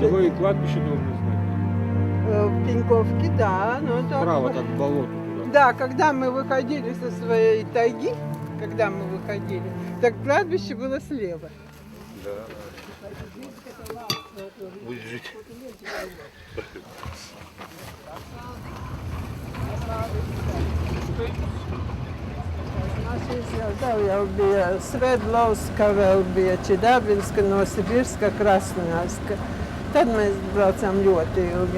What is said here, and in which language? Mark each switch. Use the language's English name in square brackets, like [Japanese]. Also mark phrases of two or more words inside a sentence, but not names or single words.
[Russian] Его и кладбище должны знать. в Пеньковке, да. Но это Право так, к болоту туда. Да, когда мы выходили со своей тайги, так кладбище было слева. Будет жить. [Latvian] Jau bija Svedlovska, vēl bija Čidabinska, Novosibirska, Krasnojarska. Tad mēs braucām ļoti ilgi.